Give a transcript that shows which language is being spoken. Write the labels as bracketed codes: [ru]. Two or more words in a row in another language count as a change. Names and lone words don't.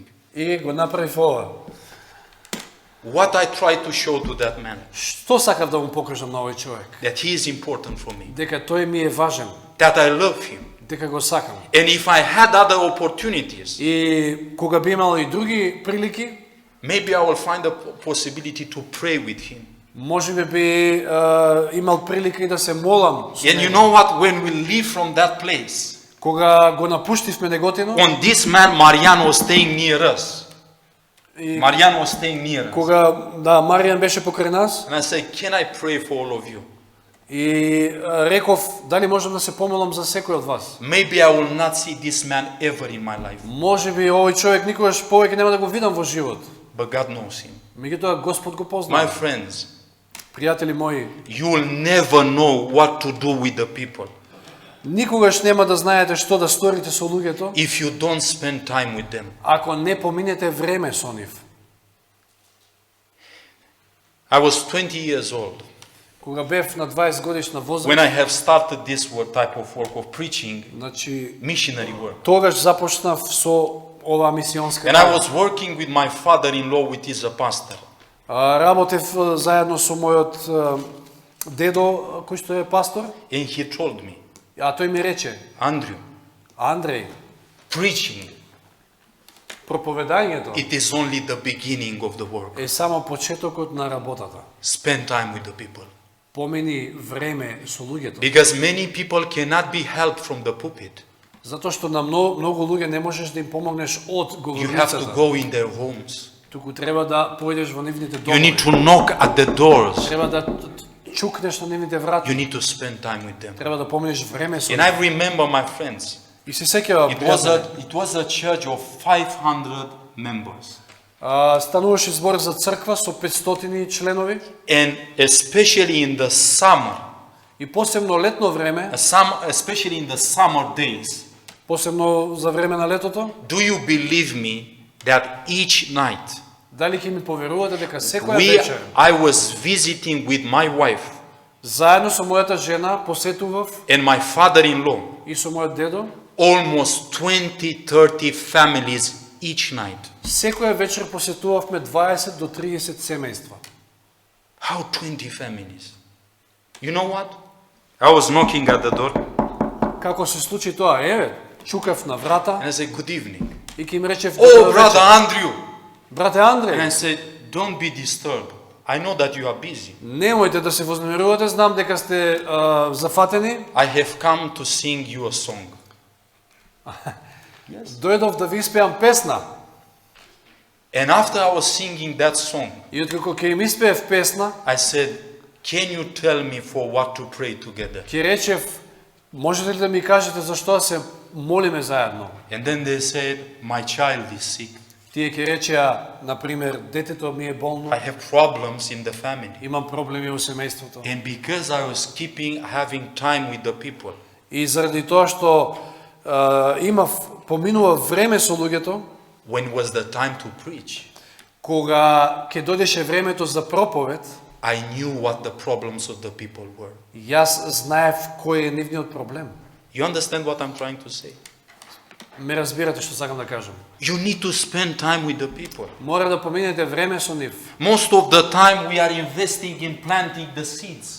[mk] И го направив ова. [en] What I try to show to that man, [mk] Што сакав да му покажам на овој човек? [en] that he is important for me, [mk] Дека тој ми е важен, [en] that I love him. [mk] дека го сакам. [en] And if I had other opportunities, [mk] И кога би имал и други прилики, [en] maybe I will find a possibility to pray with him. [mk] можеби би имал прилика и да се молам со [en] And you [mk] него. [en] know what? When we leave from that place, [mk] Кога го напуштивме Неготино, [en] on this man, Mariano was staying near us. [mk] и [en] Mariano was staying near us. [mk] кога да Маријан беше покрај нас, [en] And I said, can I pray for all of you? [mk] и реков: дали можам да се помолам за секој од вас? [en] Maybe I will not see this man ever in my life, [mk] Можеби овој човек никогаш повеќе нема да го видам во живот. [en] but God knows him. [mk] Меѓутоа Господ го [en] My [mk] познава. [en] friends, [mk] Пријатели мои, [en] you will never know what to do with the people [mk] никогаш нема да знаете што да сторите со луѓето [en] if you don't spend time with them. [mk] ако не поминете време со нив. [en] I was 20 years old [mk] Кога бев на 20 годишна [en] when [mk] возраст, [en] I have started this type of work of preaching, [mk] значи [en] missionary work. [mk] тогаш започнав со оваа мисионска [en] And I [mk] работа. [en] was working with my father-in-law, which is a pastor. [mk] Работев заедно со мојот дедо кој што е пастор, [en] And he told me, [mk] а тој ми рече: [en] Andrew, [mk] Андреј, [en] preaching, [mk] проповедањето [en] it is only the beginning of the work. [mk] е само почетокот на работата. [en] Spend time with the people. [mk] Помини време со луѓето. [en] Because many people cannot be helped from the pulpit. [mk] Затоа што на многу луѓе не можеш да им помогнеш од [en] You have to [mk] говорницата. [en] go in their homes. [mk] Туку треба да појдеш во нивните [en] You [mk] домови. [en] need to knock at the doors. [mk] Треба да чукнеш на нивните врати. [en] You need to spend time with them. [mk] Треба да поминеш време со [en] And [mk] нив. [en] I remember, my friends, [mk] И се сеќавам, [en] it was a church of 500 members. [mk] стануваше збор за црква со 500 членови [en] And especially in the summer, [mk] и посебно летно време, [en] especially in the summer days, [mk] посебно за време на летото, [en] do you believe me that each night [mk] дали ќе ми поверувате дека секоја вечер [en] I was visiting with my wife [mk] заедно со мојата жена посетував [en] and my father-in-law [mk] и со мојот дедо [en] almost 20-30 families each night. [mk] секоја вечер посетувавме 20 до 30 семејства. [en] How 20 families? You know what? I was knocking at the door [mk] Како се случи тоа? Еве, чукав на врата [en] and I said, good evening. [mk] и ќе им речев: [en] Oh, [mk] "Добар [en] brother [mk] вечер." [en] Andrew. [mk] Брате [en] And I [mk] Андреј, [en] said, don't be disturbed. I know that you are busy. [mk] немојте да се вознемирувате, знам дека сте зафатени. [en] I have come to sing you a song. [mk] Дојдов да ви испеам песна. [en] And after I was singing that song, [mk] И откако ќе им испеев песна, [en] I said, can you tell me for what to pray together? [mk] ќе речев: "Можете ли да ми кажете за што се молиме заедно?" [en] And then they said, my child is sick. [mk] Тие ќе речеа, на пример, детето ми е болно, [en] I have problems in the family. [mk] имам проблеми во семејството. [en] And because I was keeping having time with the people, [mk] И заради тоа што поминува време со луѓето, [en] when was the time to preach, кога ќе дојдеше времето за проповед, I knew what the problems of the people were. [mk] јас знаев кој е нивниот проблем. [en] You understand what I'm trying to say? [mk] Ме разбирате што сакам да кажам. [en] You need to spend time with the people. [mk] Мора да поминете време со нив. [en] Most of the time we are investing in planting the seeds.